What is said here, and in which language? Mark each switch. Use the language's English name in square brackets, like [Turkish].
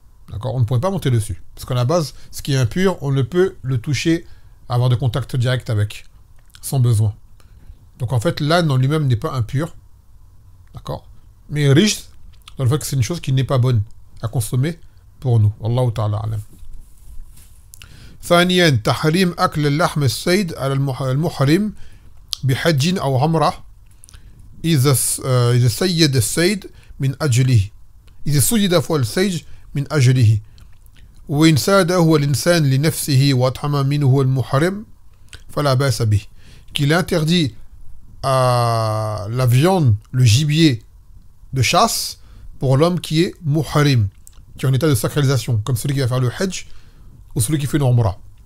[French] D'accord, on ne pourrait pas monter dessus. Parce qu'à la base, ce qui est impur, on ne peut le toucher, avoir de contact direct avec, sans besoin. Donc en fait, l'âne en lui-même n'est pas impur. D'accord. Mais riche, dans le fait que c'est une chose qui n'est pas bonne à consommer pour nous. [Arabic] Wallahu ta'ala alam. ثانيا تحريم أكل اللحم الصيد على المحرم بحج أو عمرة إذا سيد الصيد من أجله إذا سيد فوق الصيد من أجله وإن ساده هو الإنسان لنفسه وأطعم منه المحرم فلا بأس به. [French] Qu'il interdit à la viande, le gibier de chasse pour l'homme qui est muharim, qui est en état de sacralisation, comme celui qui va faire le hajj ou celui qui fait une umrah.